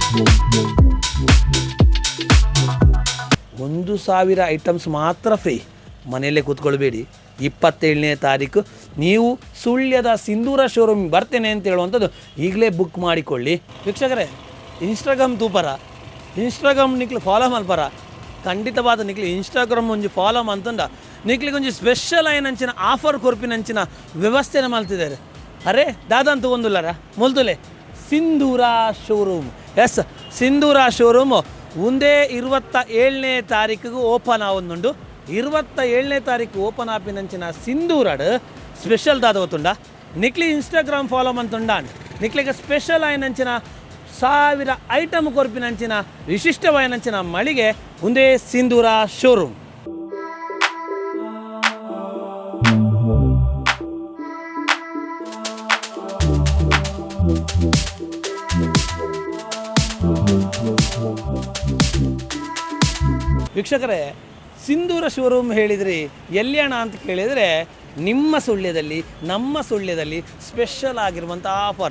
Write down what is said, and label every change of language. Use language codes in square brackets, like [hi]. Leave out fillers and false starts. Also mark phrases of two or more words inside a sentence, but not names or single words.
[kn] 1,000 ಐಟಮ್ಸ್ ಮಾತ್ರ ಫ್ರೀ. ಮನೆಯಲ್ಲೇ ಕೂತ್ಕೊಳ್ಬೇಡಿ. 27ನೇ ತಾರೀಕು ನೀವು ಸುಳ್ಯದ ಸಿಂಧೂರ ಶೋರೂಮ್ ಬರ್ತೇನೆ ಅಂತ ಹೇಳುವಂಥದ್ದು ಈಗಲೇ ಬುಕ್ ಮಾಡಿಕೊಳ್ಳಿ. [tcy] ವೀಕ್ಷಕರೇ, ಇನ್ಸ್ಟಾಗ್ರಾಮ್ ತೂಪರ, ಇನ್ಸ್ಟಾಗ್ರಾಮ್ ನಿಕ್ಲು ಫಾಲೋ ಮಲ್ಪರ, ಖಂಡಿತವಾದ ನಿಕ್ಲಿ ಇನ್ಸ್ಟಾಗ್ರಾಮ್ ಒಂಜಿ ಫಾಲೋ ಅಂತಂದ ನಿಕ್ಲಿಗೆ ಒಂಜಿ ಸ್ಪೆಷಲ್ ಆಯ್ನಂಚಿನ ಆಫರ್ ಕೊರ್ಪಿನಂಚಿನ ವ್ಯವಸ್ಥೆನ ಮಲ್ತಿದ್ದಾರೆ. ಅರೆ ದಾದಂತೂ ಒಂದುಲ್ಲರ ಮೊಲ್ತುಲೆ ಸಿಂಧೂರ ಶೋರೂಮ್. ಎಸ್, ಸಿಂಧೂರ ಶೋರೂಮು ಒಂದೇ 27ನೇ ತಾರೀಕಿಗೆ ಓಪನ್ ಆವೊಂದುಂಡು. 27ನೇ ತಾರೀಕು ಓಪನ್ ಆಪಿನಂಚಿನ ಸಿಂಧೂರಡ್ ಸ್ಪೆಷಲ್ ದಾದವತ್ತುಂಡ ನಿಕ್ಲಿ ಇನ್ಸ್ಟಾಗ್ರಾಮ್ ಫಾಲೋ ಮಂತುಂಡ ನಿಕ್ಲಿಗೆ ಸ್ಪೆಷಲ್ ಆಯ್ನಂಚಿನ 1000 ಐಟಮ್ ಕೊರ್ಪಿನಂಚಿನ ವಿಶಿಷ್ಟವಾಯ್ನಂಚಿನ ಮಳಿಗೆ ಒಂದೇ ಸಿಂಧೂರ ಶೋರೂಮ್. [kn] ವೀಕ್ಷಕರೇ, ಸಿಂಧೂರ ಶೋರೂಮ್ ಹೇಳಿದ್ರಿ ಎಲ್ಲಿಯಣ ಅಂತ ಕೇಳಿದರೆ ನಿಮ್ಮ ಸುಳ್ಯದಲ್ಲಿ, ನಮ್ಮ ಸುಳ್ಯದಲ್ಲಿ ಸ್ಪೆಷಲ್ ಆಗಿರುವಂಥ ಆಫರ್.